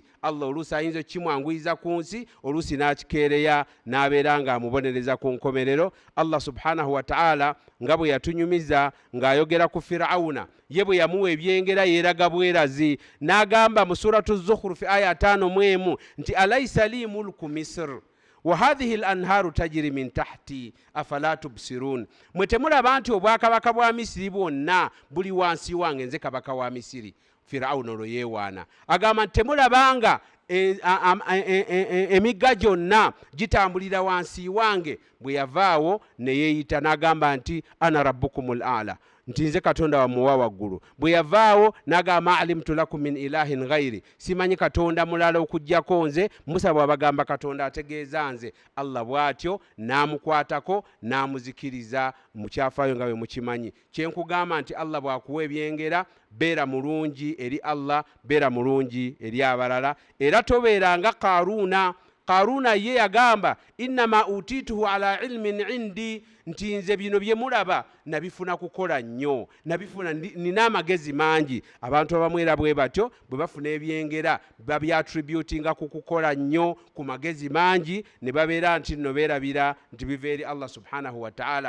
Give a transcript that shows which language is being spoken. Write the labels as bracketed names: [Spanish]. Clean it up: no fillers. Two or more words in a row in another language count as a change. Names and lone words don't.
[Ganda] Allah oluusi ayinza okukimwanguyiza ku nsi, oluusi n'akikeereya n'abeera ng'amubonereza ku nkomerero. [Arabic] الله سبحانه وتعالى [Ganda] nga bwe yatunyumiza ng'ayogera ku Firawuna, ye bwe yamuwa ebyengera yeeraga bwerazi, n'agamba mu suratu Zukhruf aya 5 nti [Arabic] أليس لي ملك مصر وهذه الأنهار تجري من تحتي أفلا تبصرون, [Ganda] mwe temulaba nti obwakabaka bwa Misiri bwonna buli wansi wange, nze kabaka wa Misiri. Firawuna olwo yeewaana agamba nti temulabanga emigga gyonna gitambulira wansi wange. Bwe yavaawo ne yeeyita n'agamba nti [Arabic] أنا ربكم الأعلى, [Ganda] nti nze Katonda wammwe wa waggulu. Bwe yavaawo n'agamba [Arabic] علمت لكم من إله غيري, [Ganda] simanyi Katonda mulala okuggyako nze. Musa bw'abagamba Katonda ategeeza nze. Allah bw'atyo n'amukwatako n'amuzikiriza mu kyafaayo nga bwe mukimanyi. Kyenkugamba nti Allah bw'akuwa ebyengera beera mulungi eri Allah, beera mulungi eri abalala, era tobeeranga Qaaruuna. Qaaruuna ye yagamba [Arabic] إنما أوتيته على علم عندي, [Ganda] nti nze bino bye mulaba nabifuna kukola nnyo, nabifuna nina amagezi mangi. Abantu abamu era bwe batyo bwe bafuna ebyengera babyatributinga ku kukola nnyo, ku magezi mangi, ne babeera nti nno beerabira nti biva eri [Arabic] الله سبحانه وتعالى.